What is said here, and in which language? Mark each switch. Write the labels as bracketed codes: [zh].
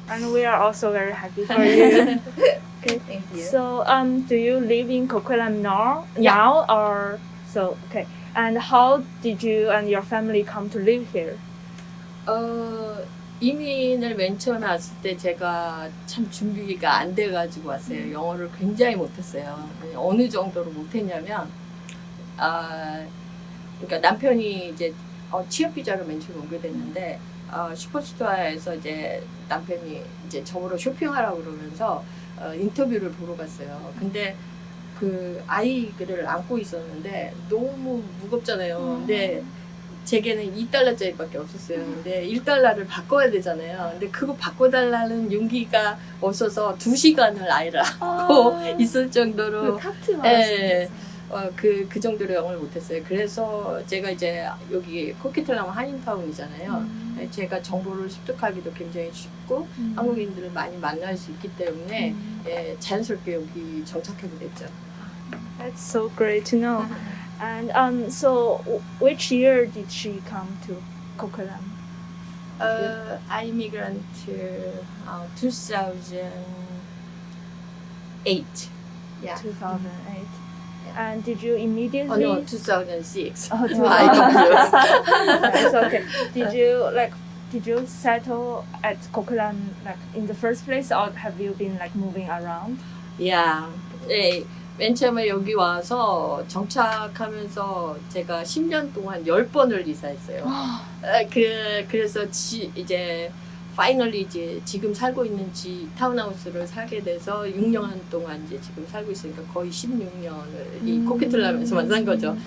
[en] And we are also very happy for you. Okay. Thank you. So do you live in Coquitlam now? Yeah. Now or so? Okay. And how did you and your family come to live here? [ko] 이민을 맨 처음에 왔을 때 제가 참 준비가 안 돼가지고 왔어요. 영어를 굉장히 못했어요. 어느 정도로 못했냐면, 그러니까 남편이 이제 취업 비자로 맨 처음에 오게 됐는데, 슈퍼스토어에서 이제 남편이 이제 저보러 쇼핑하라고 그러면서 인터뷰를 보러 갔어요. 근데 그 아이를 안고 있었는데 너무 무겁잖아요. 근데 제게는 2달러짜리밖에 없었어요. 근데 1달러를 바꿔야 되잖아요. 근데 그거 바꿔달라는 용기가 없어서 2시간을 아이를 안고 있을 정도로 카트 그 정도로 영어를 못했어요. 그래서 제가 이제 여기 코키텔라마 한인타운이잖아요. 제가 정보를 습득하기도 굉장히 쉽고 한국인들을 많이 만날 수 있기 때문에 자연스럽게 여기 정착하게 됐죠. [en] That's so great to know. And so which year did she come to Coquitlam? I immigrant to 2008. Yeah. 2008. And did you immediately? Oh no, 2006. Oh, I confused. It's okay. Did you settle at Coquitlam like in the first place, or have you been like moving around? Yeah. [ko] 네, 맨 처음에 여기 와서 정착하면서 제가 10년 동안 10번을 이사했어요. 그래서 이제 파이널리 이제 지금 살고 있는 타운하우스를 살게 돼서 6년 동안 이제 지금 살고 있으니까 거의 16년을 이 코키텔람에서만 산 거죠.